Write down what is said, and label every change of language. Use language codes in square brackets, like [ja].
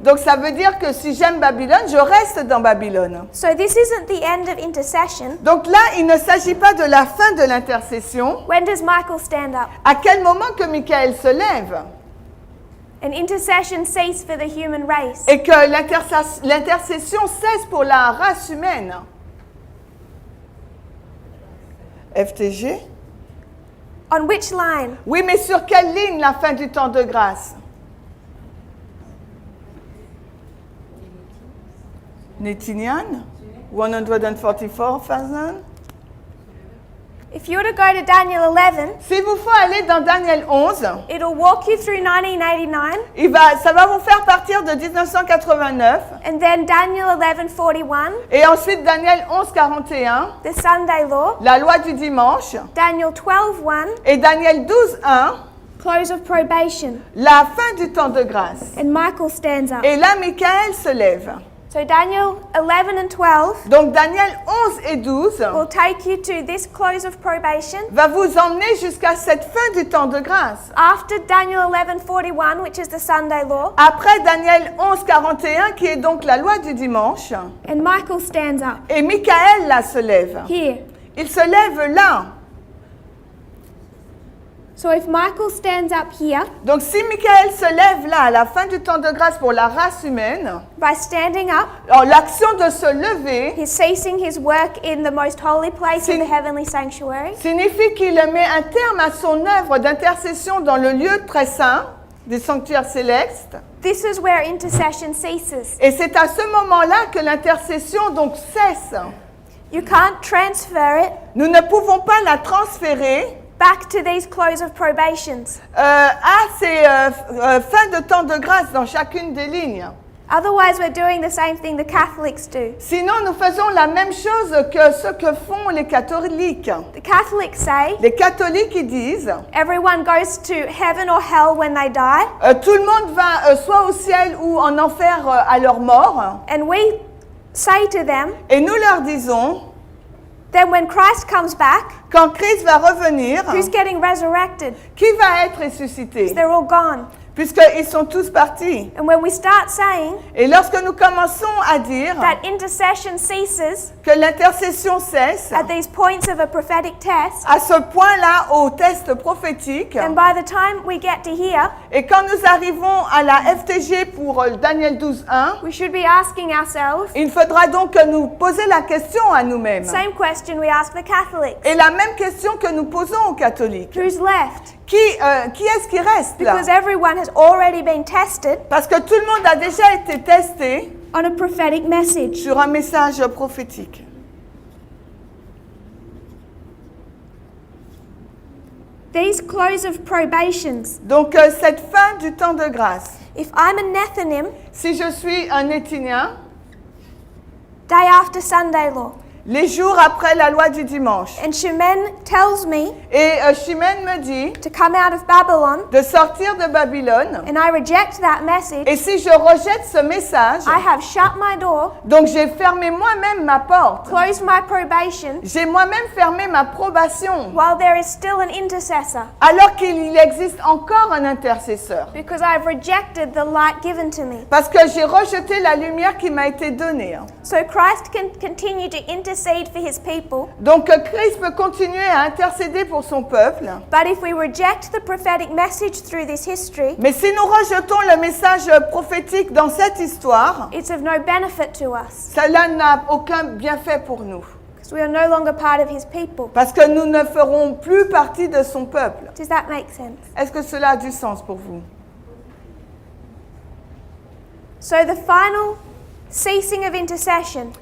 [fr] Donc ça veut dire que si j'aime Babylone, je reste dans Babylone. [en] So this isn't the end of intercession. [fr] Donc là, il ne s'agit pas de la fin de l'intercession. [en] When does Michael stand up? [fr] À quel moment que Michael se lève [en] An intercession cease for the human race. [fr] et que l'intercession cesse pour la race humaine? FTG? [en] On which line? [fr] Oui, mais sur quelle ligne la fin du temps de grâce? Néthinian? 144,000? [en] If you were to go to Daniel 11, [fr] S'il vous faut aller dans Daniel 11, [en] it'll walk you through 1989 [fr] ça va vous faire partir de 1989 [en] and then Daniel 11:41, [fr] et ensuite Daniel 11,41, [en] the Sunday law, [fr] la loi du dimanche, [en] Daniel 12:1, [fr] et Daniel 12,1, [en] close of probation, [fr] la fin du temps de grâce. [en] and Michael stands up. [fr] Et là, Michael se lève. [en] So Daniel 11 and 12 [fr] Donc Daniel 11 et 12 [en] will take you to this close of probation. [fr] va vous emmener jusqu'à cette fin du temps de grâce. [en] After Daniel 11:41, which is the Sunday law, [fr] Après Daniel 11,41, qui est donc la loi du dimanche, [en] and Michael stands up [fr] et Michael là se lève. [en] here. [fr] Il se lève là. [en] So if Michael stands up here [fr] Donc si Michael se lève là à la fin du temps de grâce pour la race humaine, [en] by standing up, [fr] alors l'action de se lever [en] he's ceasing his work in the most holy place of Sin- the heavenly sanctuary. [fr] signifie qu'il met un terme à son œuvre d'intercession dans le lieu très saint des sanctuaires célestes. [en] This is where intercession ceases. [fr] Et c'est à ce moment-là que l'intercession donc cesse. [en] You can't transfer it [fr] Nous ne pouvons pas la transférer [en] back to these close of probations. [fr] à ces fins de temps de grâce dans chacune des lignes. [en] Otherwise, we're doing the same thing the Catholics do. [fr] Sinon, nous faisons la même chose que ce que font les catholiques. [en] The Catholics say [fr] Les catholiques, ils disent, [en] everyone goes to heaven or hell when they die, [fr] tout le monde va soit au ciel ou en enfer à leur mort. [en] and we say to them, [fr] Et nous leur disons, [en] then when Christ comes back, [fr] quand Christ va revenir, [en] who's getting resurrected? [fr] qui va être ressuscité? [en] They're all gone. [fr] Puisqu'ils sont tous partis. [en] And when we start saying [fr] Et lorsque nous commençons à dire [en] that intercession ceases [fr] que l'intercession cesse, [en] at these points of a prophetic test, [fr] à ce point-là au test prophétique, [en] and by the time we get to here, [fr] et quand nous arrivons à la FTG pour Daniel 12.1, [en] we should be asking ourselves [fr] il faudra donc nous poser la question à nous-mêmes. [en] same question we ask the Catholics. [fr] Et la même question que nous posons aux catholiques. [en] Who's left? [fr] Qui est-ce qui reste là? [en] Because everyone has already been tested [fr] Parce que tout le monde a déjà été testé [en] on a prophetic message. [fr] sur un message prophétique. [en] These close of probations, [fr] Donc cette fin du temps de grâce, [en] if I'm a Nethinim, [fr] si je suis un Néthinien, [en] day after Sunday law, [fr] les jours après la loi du dimanche, [en] and Shemen tells me [fr] et Chimène me dit [en] to come out of Babylon, [fr] de sortir de Babylone, [en] and I reject that message, [fr] et si je rejette ce message, [en] I have shut my door, [fr] donc j'ai fermé moi-même ma porte, [en] closed my probation, [fr] j'ai moi-même fermé ma probation, [en] while there is still an intercessor, [fr] alors qu'il existe encore un intercesseur. [en] because I've rejected the light given to me. [fr] Parce que j'ai rejeté la lumière qui m'a été donnée. [en] So Christ can continue to intercede intercede for his people, [fr] Donc Christ peut continuer à intercéder pour son peuple. [en] but if we reject the prophetic message through this history, [fr] Mais si nous rejetons le message prophétique dans cette histoire, [en] it's of no benefit to us, [fr] cela n'a aucun bienfait pour nous. [en] because we are no longer part of his people. [fr] Parce que nous ne ferons plus partie de son peuple. [en] Does that make sense? [fr] Est-ce que cela a du sens pour vous? [en] So the final ceasing of intercession